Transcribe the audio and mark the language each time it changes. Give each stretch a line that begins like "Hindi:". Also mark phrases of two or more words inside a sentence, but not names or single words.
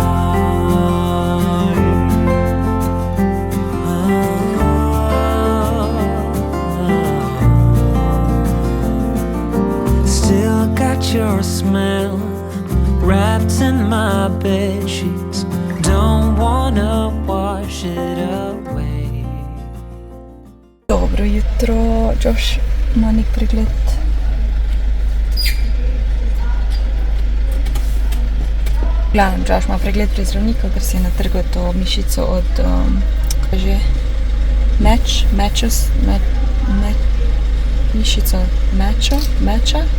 English: Still got your smell wrapped in my bed sheets. Don't wanna wash it away.
Slovenian: Dobro jutro, Josh ima nek pregled. Glavno, Josh ima pregled pri zdravniku, ker si je natrgal to mišico od mišico meča.